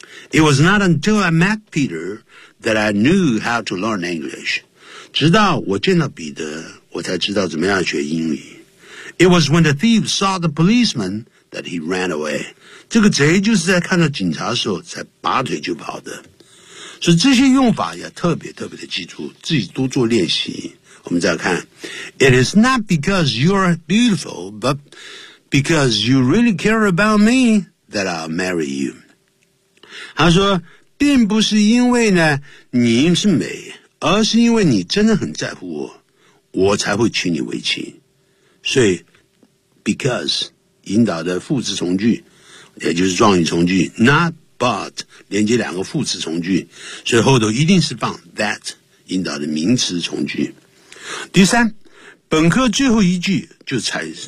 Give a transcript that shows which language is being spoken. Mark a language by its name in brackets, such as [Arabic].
[English] It was not until I met Peter that I knew how to learn English [Chinese] 直到我见到彼得我才知道怎么样学英语 [English] It was when the thief saw the policeman that he ran away. [Chinese] 这个贼就是在看到警察的时候才拔腿就跑的。所以这些用法要特别特别的记住，自己多做练习。我们再看 [English] ，It is not because you're beautiful, but because you really care about me that I'll marry you. [Chinese] 他说，并不是因为呢你是美，而是因为你真的很在乎我，我才会娶你为妻。所以 because 引导的副词从句也就是状语从句 not but 连接两个副词从句所以后头一定是放 that 引导的名词从句第三本课最后一句就 采